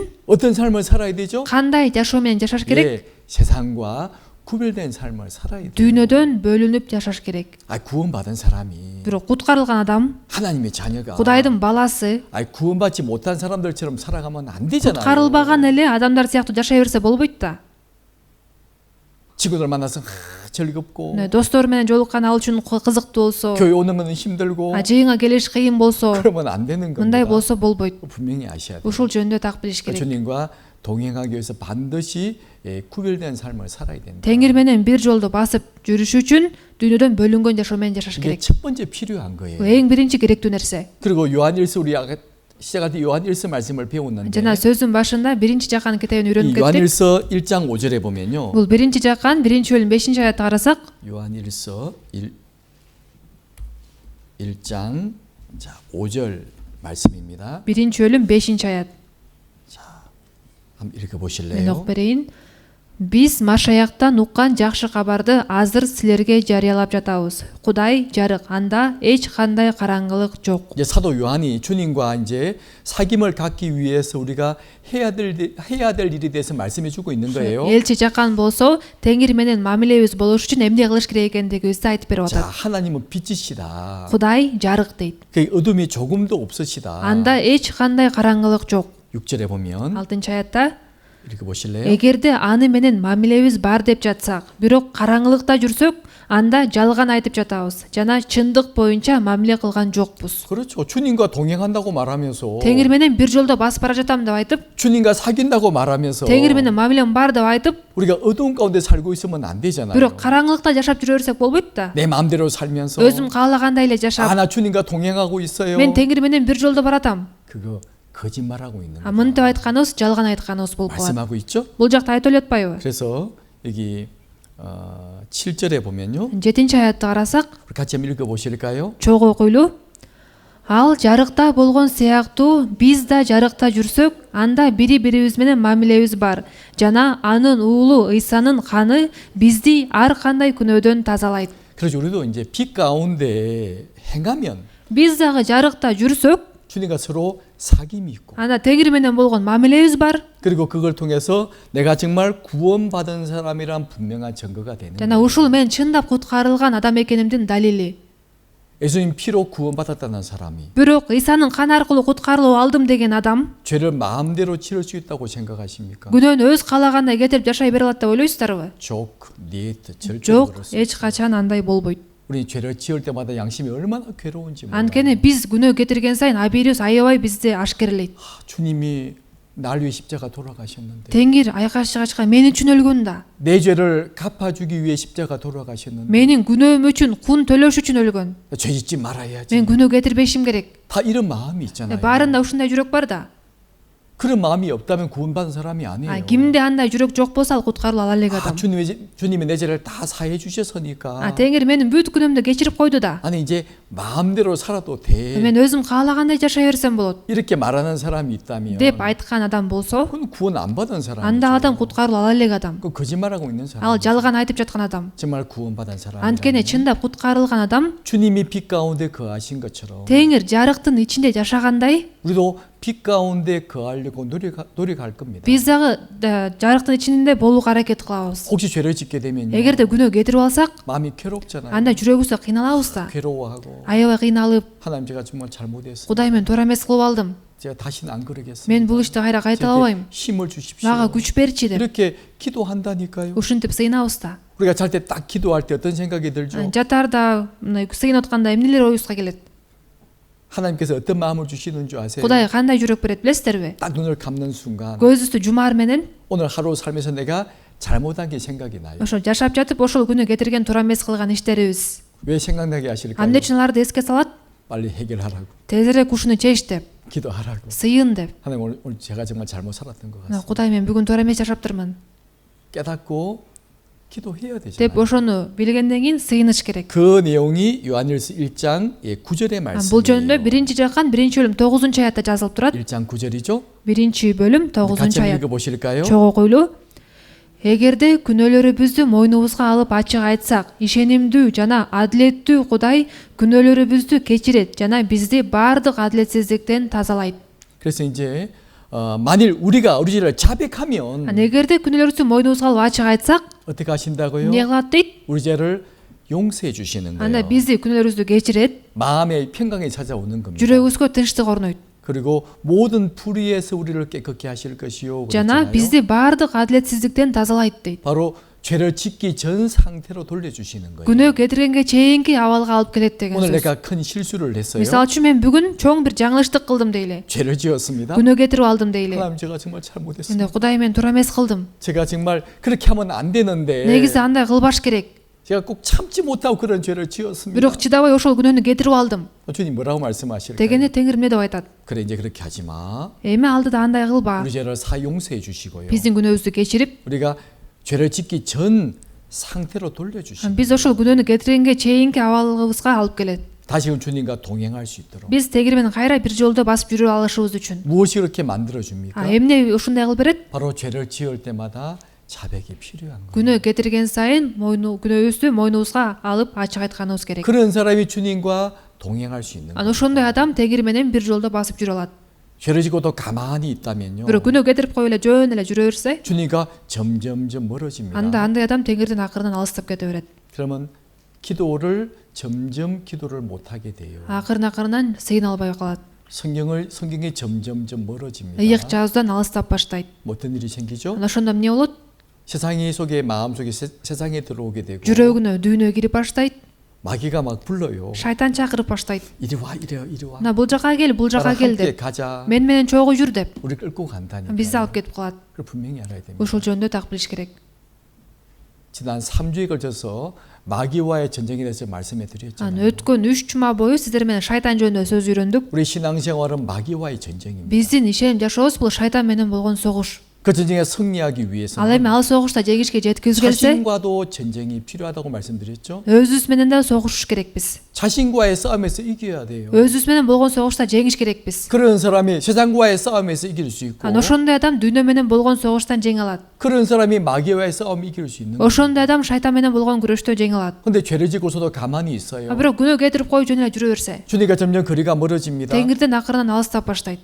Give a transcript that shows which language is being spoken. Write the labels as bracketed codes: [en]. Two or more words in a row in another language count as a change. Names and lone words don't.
[ko] 어떤 삶을 살아야 되죠? [ky] кандай жашоо менен жашаш керек? [ko] 예, 세상과 구별된 삶을 살아야 돼요. [ky] Дүйнөдөн бөлүнүп жашаш керек. [ko] 구원받은 사람이 [ky] Бирок куткарылган адам, [ko] 하나님의 자녀가 [ky] Кудайдын баласы, [ko] 구원받지 못한 사람들처럼 살아가면 안 되잖아요. [ky] куткарылбаган эле адамдар сыяктуу жашай берсе болбойт да. [ko] 친구들 만나서 즐겁고 [ky] Достор менен жолуккан ал үчүн кызыктуу болсо, [ko] 교회 오는 건 힘들고 [ky] жыйынга келиш кыйын болсо, [ko] 그러면 안 되는 [ky] мындай [ko] 겁니다. [ky] болсо болбойт. [ko] 분명히 아셔야 돼요. [ky] Ушул жөнүндө так билиш керек. [ko] 주님과 동행하기 위해서 반드시 구별된 삶을 살아야 된다. [ky] Теңир менен бир жолдо басып жүрүш үчүн дүйнөдөн бөлүнгөн жашоо менен жашаш [ko] 이게 [ky] керек. [ko] 첫 번째 필요한 거예요. [ky] Эң биринчи керектүү нерсе. [ko] 그리고 요한일서 우리 시작할 때 요한일서 말씀을 배웠는데 [ky] Жана сөздүн башында биринчи жакан китебин [ko] 이 [ky] үйрөнүп кеттик. [ko] 요한일서 1장 5절에 보면요. [ky] Бул биринчи жакан 1-бөлүм 5-аятты карасак, [ko] 요한일서 1장 5절 말씀입니다. [ky] 1-бөлүм 5-аят. [ko] 한번 읽어 [ky] Мен [ko] 보실래요? [ky] окуп берейин. Биз Машаяктан уккан жакшы кабарды азыр силерге жарыялап жатабыз. Кудай жарык, анда эч кандай караңгылык жок. [ko] 이제 사도 요한이 주님과 이제 사귐을 갖기 위해서 우리가 해야 될 일에 대해서 말씀해 주고 있는 거예요. [ky] Элчи жакан болсо, Теңир менен мамилебиз болуш үчүн эмне кылыш керек экендигибизди айтып берип [ko] 자, [ky] атат. [ko] 하나님은 빛이시다. [ky] Кудай жарык дейт. [ko] 그 어둠이 조금도 없으시다. [ky] Анда эч кандай караңгылык жок. [ko] 6절에 보면 [ky] 6-аятта [ko] 읽어 보실래요? [ky] эгерде аны менен мамилебиз бар деп жатсак, бирок караңгылыкта жүрсөк, анда жалган айтып жатабыз. Жана чындык боюнча мамиле кылган жокпуз. [ko] 그렇죠. 주님과 동행한다고 말하면서 [ky] Теңир менен бир жолдо басып бара жатам деп айтып, [ko] 주님과 사귄다고 말하면서 [ky] Теңир менен мамилем бар деп айтып, [ko] 우리가 어두운 가운데 살고 있으면 안 되잖아요. [ky] бирок караңгылыкта жашап жүрө берсек болбойт да. [ko] 내 마음대로 살면서 [ky] Өзүм каалагандай эле жашап, [ko] 나 주님과 동행하고 있어요. [ky] мен Теңир менен бир жолдо баратам. [ko] 그거 거짓말하고 있는 거예요. [ky] Мынтип айтканыбыз жалган айтканыбыз болуп калат. [ko] 말씀하고 있죠? [ky] Бул жакта айтып эле атпайбы? [ko] 그래서 여기 7절에 보면요. [ky] 7-аятты карасак, [ko] 같이 한번 읽어 보실까요? [ky] чогуу окуйлуу. Ал жарыкта болгон сыяктуу биз да жарыкта жүрсөк, анда бири-бирибиз менен мамилебиз бар жана анын уулу Ыйсанын каны бизди ар кандай күнөөдөн тазалайт. [ko] 그래서 우리도 이제 빛 가운데 행하면 [ky] Биз дагы жарыкта жүрсөк, [ko] 주님과 서로 사귐이 있고 [ky] анда тегири менен болгон мамилебиз бар [ko] 그리고 그걸 통해서 내가 정말 구원받은 사람이란 분명한 증거가 되는 [ky] жана [ko] 거예요. [ky] ушул мен чындап куткарылган адам экенимдин далили. [ko] 예수님 피로 구원받았다는 사람이 [ky] Бирок Ыйсанын каны аркылуу куткарылуу алдым деген адам [ko] 죄를 마음대로 지을 수 있다고 생각하십니까? [ky] күнөөнү өз каалагандай кетирип жашай бере алат деп ойлойсуздарбы? [ko] 족, 니에트 절대로 [ky] Жок, [ko] 그럴 수 [ky] эч [ko] 없어요. [ky] качан андай болбойт. [ko] 우리 죄를 지을 때마다 양심이 얼마나 괴로운지 몰라요. [ky] Анткени биз күнөө кетирген сайын абийирибиз аябай бизди ашкерлейт. [ko] 주님이 날 위해 십자가 돌아가셨는데 [ky] Теңир айкашчыгачка мен үчүн өлгөн да. [ko] 내 죄를 갚아주기 위해 십자가 돌아가셨는데 [ky] Менин күнөөм үчүн кун төлөш үчүн өлгөн. [ko] 죄 짓지 말아야지. [ky] Мен күнөө кетирбешим керек. [ko] 다 이런 마음이 있잖아요. [ky] Баарында ушундай жүрөк бар да. [ko] 그런 마음이 없다면 구원받은 사람이 아니에요. [ky] Кимде андай жүрөк жок болсо ал куткарылып ала элек адам. [ko] 주님이 내 죄를 다 사해 주셨으니까 [ky] Теңир менин бүт күнөөмдү кечирип койду да. [ko] 아니 이제 마음대로 살아도 돼. [ky] Мен өзүм каалагандай жашай берсем болот [ko] 이렇게 말하는 사람이 있다면 [ky] деп айткан адам болсо, [ko] 그건 구원 안 받은 사람이죠. [ky] анда адам куткарылып ала элек адам. [ko] 그 거짓말하고 있는 사람. [ky] Ал жалган айтып жаткан адам. [ko] 정말 구원받은 사람. [ky] Анткени чындап куткарылган адам [ko] 주님이 빛 가운데 거하신 것처럼 [ky] Теңир жарыктын ичинде жашагандай, [ko] 우리도 빛 가운데 거하려고 노력할 겁니다. [ky] биз дагы жарыктын ичинде болууга аракет кылабыз. [ko] 혹시 죄를 짓게 되면요. [ky] Эгерде күнөө кетирип алсак, [ko] 마음이 괴롭잖아요. [ky] анда жүрөгүбүз кыйналабыз да. [ko] 괴로워하고 [ky] Аябай кыйналып, [ko] 하나님 제가 정말 잘못했어요. [ky] Кудай мен туура эмес кылып алдым. [ko] 제가 다시는 안 그러겠습니다. [ky] Мен бул ишти кайра кайталабайм. [ko] 힘을 주십시오. [ky] Мага күч берчи деп. [ko] 이렇게 기도한다니까요. [ky] Ушинтип сыйынабыз да. [ko] 우리가 잘 때 딱 기도할 때 어떤 생각이 들죠? [ky] Жатарда, сыйынып атканда эмнелер оюбузга келет? [ko] 하나님께서 어떤 마음을 주시는 줄 아세요? [ky] Кудай кандай жүрөк берет билесиздерби? [ko] 딱 눈을 감는 순간 [ky] Көзүбүздү жумаар менен [ko] 오늘 하루 살면서 내가 잘못한 게 생각이 나요. [ky] ошо жашап жатып ошол күнү кетирген туура эмес кылган иштерибиз [ko] 왜 생각나게 하실까요? [ky] эмне үчүн аларды эске салат? [ko] 빨리 해결하라고, [ky] Тезирээк ушуну чеч деп, [ko] 기도하라고. [ky] сыйын деп. [ko] 하나님 오늘 제가 정말 잘못 살았던 것 같습니다. [ky] Кудай мен бүгүн туура эмес жашаптырмын [ko] 깨닫고 기도해야 [ky] деп [ko] 되잖아요. [ky] ошону билгенден кийин сыйыныш керек. [ko] 그 내용이 요한일서 1장 9절의 [ky] Бул жөнүндө [ko] 말씀이에요. [ky] 1-Жакан 1-бөлүм 9-аятта жазылып турат. [ko] 1장 9절이죠? [ky] 1-бөлүм [ko] 같이 [ky] 9-аят. [ko] 읽어보실까요? [ky] Чогуу койлуу. Эгерде күнөөлөрүбүздү мойнубузга алып ачык айтсак, ишенимдүү жана адилеттүү Кудай күнөөлөрүбүздү кечирет жана бизди баардык адилетсиздиктен тазалайт. [ko] 그래서 이제 만일 우리가 우리 죄를 자백하면 [ky] Эгерде күнөөлөрүбүздү мойнубузга алып ачык айтсак, [ko] 어떻게 하신다고요? [ky] эмне кылат дейт? [ko] 우리 죄를 용서해 주시는 [ky] Анда [ko] 거예요. [ky] бизди күнөөлөрүбүздү кечирет, [ko] 마음의 평강이 찾아오는 겁니다. [ky] жүрөгүбүзгө тынчтык орнойт. [ko] 그리고 모든 불의에서 우리를 깨끗게 하실 것이요. [ky] жана [ko] 그랬잖아요. [ky] бизди баардык адилетсиздиктен тазалайт дейт. [ko] 바로 죄를 짓기 전 상태로 돌려주시는 거예요. [ky] Күнөө кетиргенге чейинки абалга алып келет деген [ko] 오늘 [ky] сөз. [ko] 내가 큰 실수를 했어요. [ky] Мисалы үчүн мен бүгүн чоң бир жаңылыштык кылдым дейле. [ko] 죄를 지었습니다. [ky] күнөө кетирип алдым дейле. [ko] 하나님 제가 정말 잘못했습니다. [ky] Энди Кудай мен туура эмес кылдым. [ko] 제가 정말 그렇게 하면 안 되는데 [ky] Негизи андай кылбаш керек. [ko] 제가 꼭 참지 못하고 그런 죄를 지었습니다. [ky] Бирок чыдабай ошол күнөөнү кетирип алдым. [ko] 주님 뭐라고 말씀하실까요? [ky] Дегенде Теңир эмне деп айтат? [ko] 그래 이제 그렇게 하지 마. [ky] Эми алдыда андай кылба. [ko] 우리 죄를 사용서해 주시고요. [ky] Биздин күнөөбүздү кечирип, [ko] 우리가 죄를 짓기 전 상태로 돌려주시고 [ky] биз ошол күнөөнү кетиргенге чейинки абалыбызга алып келет. [ko] 다시금 주님과 동행할 수 있도록 [ky] Биз Тегир менен кайра бир жолдо басып жүрө алышыбыз үчүн. [ko] 무엇이 그렇게 만들어줍니까? [ky] Эмне ушундай кылып берет? [ko] 바로 죄를 지을 때마다 자백이 필요한 거예요. [ky] Күнөө кетирген сайын күнөөбүздү мойнубузга алып ачык айтканыбыз керек. [ko] 그런 사람이 주님과 동행할 수 있는 거예요. [ky] Ошондой адам Тегир менен бир жолдо басып жүрө алат. [ko] 죄를 지고도 가만히 있다면요. [ky] Бирок күнөө кетирип коюп эле жөн эле жүрө берсе, [ko] 주님과 점점점 멀어집니다. [ky] анда андай адам Тегирдин акырынан алыстап кете берет. [ko] 그러면 기도를 점점 기도를 못하게 돼요. [ky] Акырын сыйына албай калат. [ko] 성경이 점점점 멀어집니다. [ky] Ыйык жазуудан алыстап баштайт. [ko] 어떤 일이 생기죠? [ky] Анда ошондо эмне болот? [ko] 세상이 속에 마음속에 세상에 들어오게 되고 [ky] Жүрөгүнө дүйнө кирип баштайт. [ko] 마귀가 막 불러요. [ky] Шайтан чакырып баштайт. [ko] 이리 와, 이리 와. [ky] Мына бул жака кел, бул жака [ko] 나랑 [ky] кел [ko] 함께 [ky] деп. [ko] 가자. [ky] Мен менен чогуу жүр деп. [ko] 우리 끌고 간다니까. [ky] Бизди алып кетип калат. [ko] 그걸 분명히 알아야 됩니다. [ky] Ушул жөнүндө так билиш керек. [ko] 지난 3주에 걸쳐서 마귀와의 전쟁에 대해서 말씀해 드렸잖아요. [ky] Өткөн 3 жума бою сиздер менен шайтан жөнүндө сөз үйрөндүк. [ko] 우리 신앙생활은 마귀와의 전쟁입니다. [ky] Биздин ишеним жашообуз бул шайтан менен болгон согуш. [ko] 그 전쟁에 승리하기 [ky] ал [ko] 위해서는 [ky] эми ал согушта жеңишке жеткизүү келсе [ko] 자신과도 전쟁이 필요하다고 말씀드렸죠. [ky] өзүбүз менен да согушуш керекпиз. [ko] 자신과의 싸움에서 이겨야 돼요. [ky] өзүбүз менен болгон согушта жеңиш керекпиз. [ko] 그런 사람이 세상과의 싸움에서 이길 수 있고, [ky] ошондой адам дүйнө менен болгон согуштан жеңе алат. [ko] 그런 사람이 마귀와의 싸움을 이길 수 있는 거예요. [ky] ошондой адам шайтан менен болгон күрөштө жеңе алат. [ko] 근데 죄를 짓고서도 가만히 있어요. [ky] бирок күнөө кетирип коюп жөн эле жүрө берсе [ko] 주님과 점점 거리가 멀어집니다. [ky] теңирден акырынан алыстап баштайт.